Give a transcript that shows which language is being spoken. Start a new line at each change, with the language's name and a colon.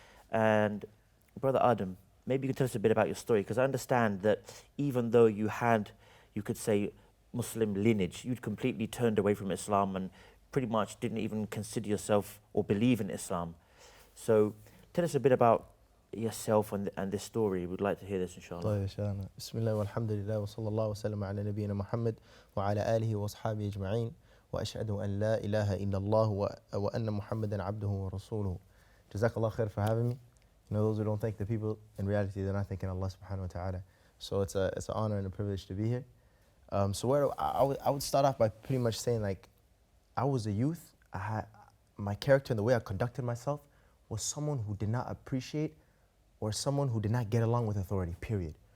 English: And Brother Adam, maybe you could tell us a bit about your story, because I understand that even though you had, you could say, Muslim lineage, you'd completely turned away from Islam and pretty much didn't even consider yourself or believe in Islam. So tell us a bit about yourself and this story. We'd like to hear this, inshallah.
Arabic: طيب إن شاء الله. بسم الله والحمد لله وصلى الله وسلم على نبينا محمد وعلى آله وأصحابه أجمعين وأشهد أن لا إله إلا الله وأن محمدا عبده ورسوله.
English: Jazakallah khair for having me. You know, those who don't thank the people, in reality, they're not thanking Allah subhanahu wa ta'ala. So it's an honor and a privilege to be here. So I would start off by pretty much saying, like, I was a youth. My character and the way I conducted myself was someone who did not appreciate or someone who did not get along with authority, period.